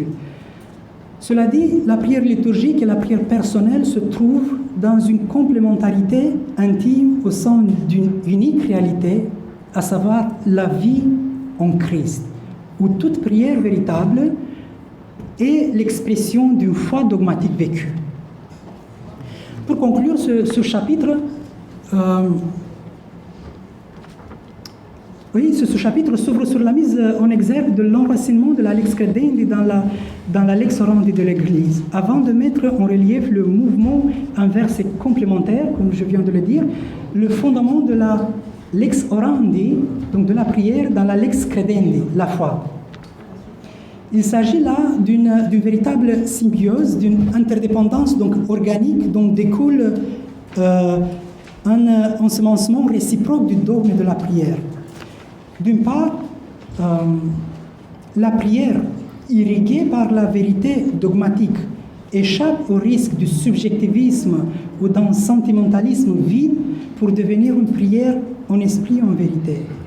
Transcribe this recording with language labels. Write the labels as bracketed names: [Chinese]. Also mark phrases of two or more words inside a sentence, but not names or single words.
[French] Cela dit, la prière liturgique et la prière personnelle se trouvent dans une complémentarité intime au sein d'une unique réalité, à savoir la vie en Christ, où toute prière véritable est l'expression d'une foi dogmatique vécue. Pour conclure ce chapitre, ce chapitre s'ouvre sur la mise en exergue de l'enracinement de la [Latin] lex credendi [French] dans la [Latin] lex orandi [French] de l'Église. Avant de mettre en relief le mouvement inverse et complémentaire, comme je viens de le dire, le fondement de la [Latin] lex orandi, [French] donc de la prière, dans la [Latin] lex credendi, [French] la foi. Il s'agit là d'une véritable symbiose, d'une interdépendance donc organique dont découle un ensemencement réciproque du dogme de la prière. D'une part, la prière, irriguée par la vérité dogmatique, échappe au risque du subjectivisme ou d'un sentimentalisme vide pour devenir une prière en esprit et en vérité.